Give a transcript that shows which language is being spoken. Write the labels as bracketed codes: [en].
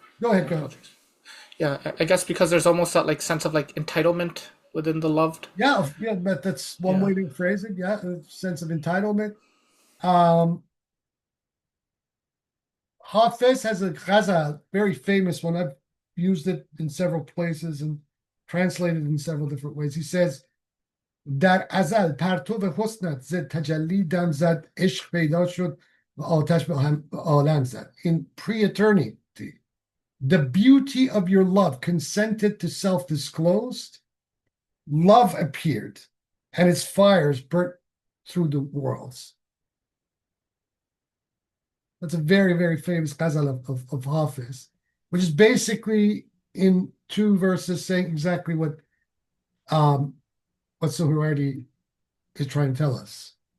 [en] Go ahead. Yeah, I guess because there's almost that like sense of like entitlement within the loved. Yeah, yeah, but that's one Yeah. way to phrase it. Yeah, a sense of entitlement. Um, Hafez has a ghazal, very famous one. I've used it in several places and translated in several different ways. He says, [fa] در ازل پرتو حسنت ز تجلی دم زد عشق پیدا شد و آتش به عالم زد. [en] In pre-eternity, the beauty of your love consented to self-disclosed. Love appeared, and its fires burnt through the worlds. That's a very, very famous ghazal of Hafiz, which is basically in 2 verses saying exactly what Suhrawardi is trying to tell us.